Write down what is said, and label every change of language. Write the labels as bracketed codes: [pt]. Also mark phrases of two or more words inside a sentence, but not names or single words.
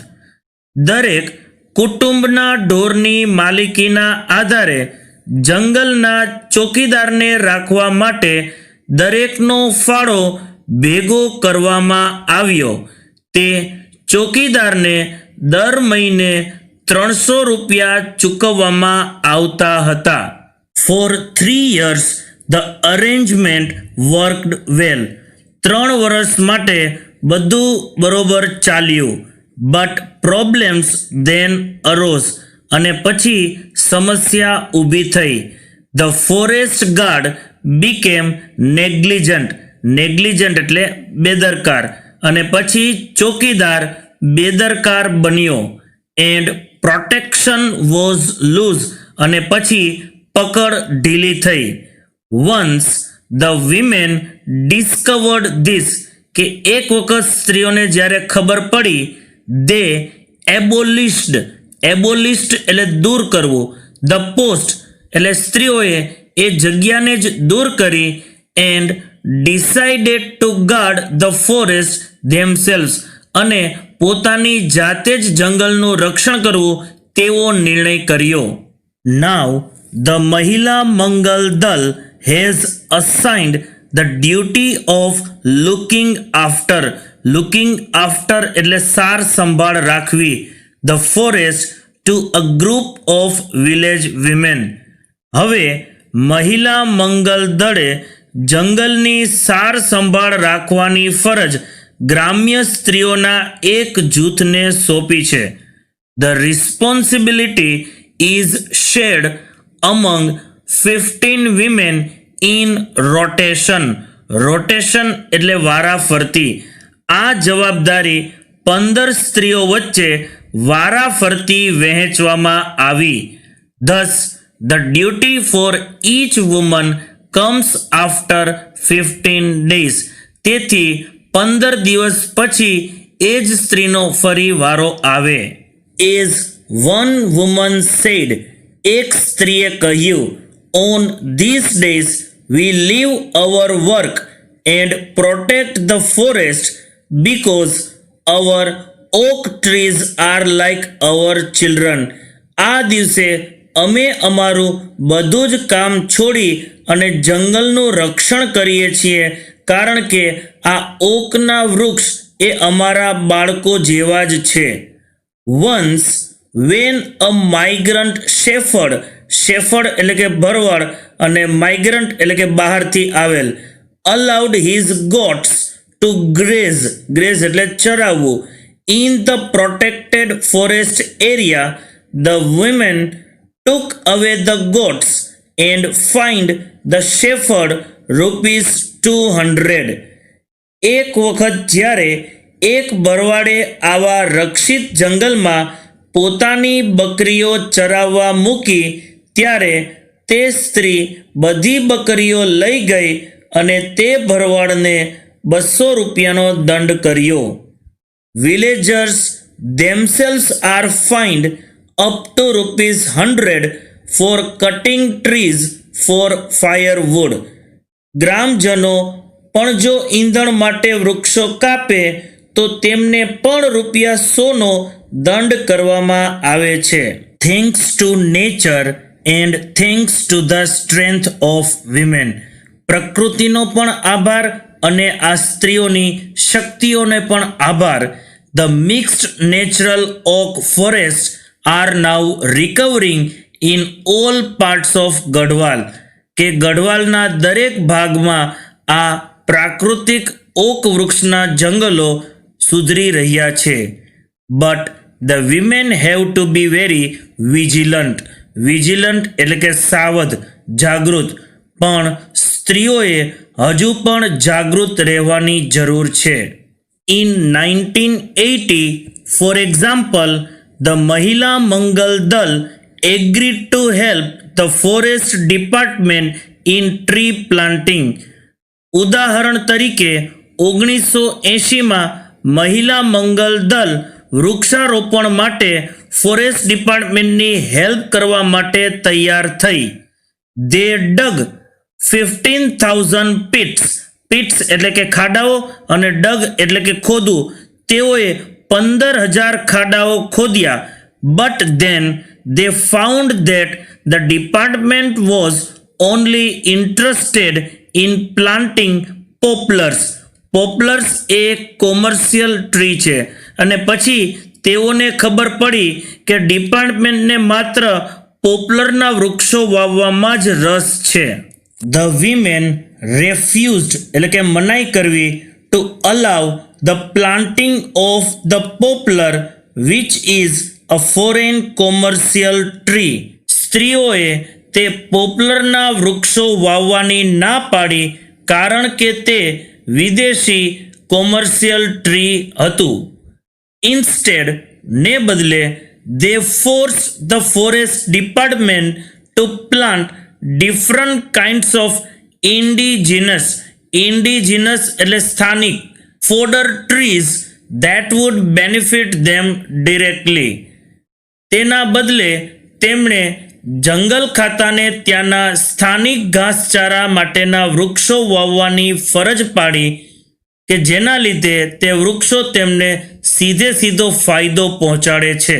[gu] દરેક કુટુંબના ઢોરની માલિકીના આધારે જંગલના ચોકીદારને રાખવા માટે દરેકનો ફાળો ભેગો કરવામાં આવ્યો. તે ચોકીદારને દર મહિને ₹300 ચૂકવવામાં આવતા હતા. [en] For 3 years the arrangement worked well. [gu] 3 વર્ષ માટે બધું બરોબર ચાલ્યું. [en] But problems then arose. [gu] અને પછી સમસ્યા ઊભી થઈ. [en] The forest guard became negligent. [gu] Negligent એટલે બેદરકાર. અને પછી ચોકીદાર બેદરકાર બન્યો. [en] And protection was loose. [gu] અને પછી પકડ ઢીલી થઈ. [en] Once the women discovered this, [gu] કે એક વખત સ્ત્રીઓને જ્યારે ખબર પડી, [en] they abolished [gu] એટલે દૂર કરવું, [en] the post [gu] એટલે સ્ત્રીઓએ એ જગ્યાને જ દૂર કરી, [en] and decided to guard the forest themselves, [gu] અને પોતાની જાતે જ જંગલનું રક્ષણ કરવું તેવો નિર્ણય કર્યો. [en] Now the Mahila Mangal Dal has assigned the duty of looking after [gu] એટલે સાર સંભાળ રાખવી, [en] the forest to a group of village women. [gu] હવે મહિલા મંગલ દળે જંગલની સાર સંભાળ રાખવાની ફરજ ગ્રામ્ય સ્ત્રીઓના એક જૂથને સોંપી છે. [en] The responsibility is shared among 15 women in rotation. [gu] રોટેશન એટલે વારાફરતી. આ જવાબદારી 15 સ્ત્રીઓ વચ્ચે વારાફરતી વહેંચવામાં આવી. [en] Thus the duty for each woman comes after 15 days. [gu] તેથી 15 દિવસ પછી એ જ સ્ત્રીનો ફરી વારો આવે. [en] As one woman said, [gu] એક સ્ત્રીએ કહ્યું, [en] on these days we leave our work and protect the forest because our oak trees are like our children. [gu] આ દિવસે અમે અમારું બધું જ કામ છોડી અને જંગલનું રક્ષણ કરીએ છીએ, કારણ કે આ ઓકના વૃક્ષ એ અમારા બાળકો જેવા જ છે. [en] Once when a migrant shepherd [gu] એટલે કે ભરવાડ અને migrant એટલે કે બહારથી આવેલ, [en] allowed his goats to graze [gu] એટલે ચરાવવું, [en] in the protected forest area, the women took away the goats and fined the shepherd ₹200. [gu] એક વખત જ્યારે એક ભરવાડે આવા રક્ષિત જંગલમાં પોતાની બકરીઓ ચરાવવા મૂકી, ત્યારે તે સ્ત્રી બધી બકરીઓ લઈ ગઈ અને તે ભરવાડને ₹200નો દંડ કર્યો. [en] Villagers themselves are fined up to ₹100 for cutting trees for firewood. [gu] ગ્રામજનો પણ જો ઈંધણ માટે વૃક્ષો કાપે તો તેમને પણ ₹100નો દંડ કરવામાં આવે છે. [en] Thanks to nature and thanks to the strength of women. [gu] પ્રકૃતિનો પણ આભાર અને આ સ્ત્રીઓની શક્તિઓને પણ આભાર. [en] The mixed natural oak forests are now recovering in all parts of ગઢવાલ, [gu] કે ગઢવાલના દરેક ભાગમાં આ પ્રાકૃતિક ઓક વૃક્ષના જંગલો સુધરી રહ્યા છે. [en] But the women have to be very vigilant. [gu] એટલે કે સાવધ, જાગૃત. પણ સ્ત્રીઓએ હજુ પણ જાગૃત રહેવાની જરૂર છે. [en] In 1980, for example, the Mahila Mangal Dal agreed to help the forest department in tree planting. [gu] ઉદાહરણ તરીકે 1980માં મહિલા મંગલ દળ વૃક્ષારોપણ માટે [en] forest departmentની help [gu] કરવા માટે તૈયાર થઈ. [en] They dug 15,000 [gu] pits પિટ્સ એટલે કે ખાડાઓ અને ડગ એટલે કે ખોદવું. તેઓએ 15,000 ખાડાઓ ખોદ્યા. [en] But then they found that the department was only interested in planting poplars. [gu] પોપ્લર્સ એ [en] commercial tree [gu] છે અને પછી તેઓને ખબર પડી કે ડિપાર્ટમેન્ટને માત્ર પોપ્લરના વૃક્ષો વાવવામાં જ રસ છે. [en] The women refused [gu] એટલે કે મનાઈ કરવી [en] to allow the planting of the poplar which is a foreign commercial tree. [gu] સ્ત્રીઓએ તે પોપ્લરના વૃક્ષો વાવવાની ના પાડી કારણ કે તે વિદેશી [en] commercial tree [gu] હતું. [en] ઇન્સ્ટેડ [gu] ને બદલે [en] they forced the forest department to plant different kinds of indigenous [gu] એટલે સ્થાનિક [en] fodder trees that would benefit them directly. [gu] તેના બદલે તેમણે જંગલ ખાતાને ત્યાંના સ્થાનિક ઘાસચારા માટેના વૃક્ષો વાવવાની ફરજ પાડી કે જેના લીધે તે વૃક્ષો તેમને સીધો ફાયદો પહોંચાડે છે.